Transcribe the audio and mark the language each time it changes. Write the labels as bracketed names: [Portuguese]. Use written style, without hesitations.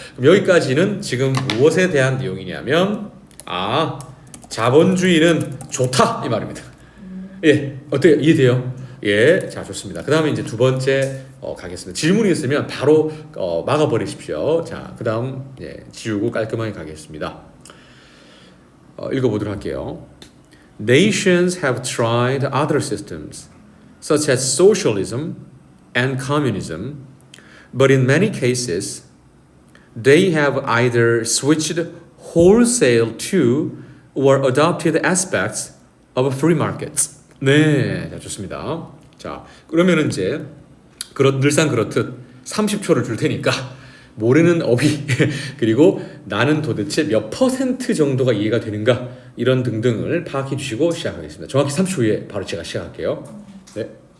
[Korean] 그럼 여기까지는 지금 무엇에 대한 내용이냐면 자본주의는 좋다 이 말입니다. 예, 어때요? 이해돼요? 예, 자 좋습니다. 그 다음에 이제 두 번째 가겠습니다. 질문이 있으면 바로 막아버리십시오. 자, 그 다음 지우고 깔끔하게 가겠습니다. 읽어보도록 할게요. [English] Nations have tried other systems, such as socialism and communism, but in many cases, they have either switched wholesale to or adopted aspects of free markets. [Korean] 네, 자, 좋습니다. 자, 그러면 이제 늘상 그렇듯 30초를 줄 테니까 모르는 어휘 그리고 나는 도대체 몇 퍼센트 정도가 이해가 되는가 이런 등등을 파악해 주시고 시작하겠습니다. 정확히 30초 후에 바로 제가 시작할게요. 네.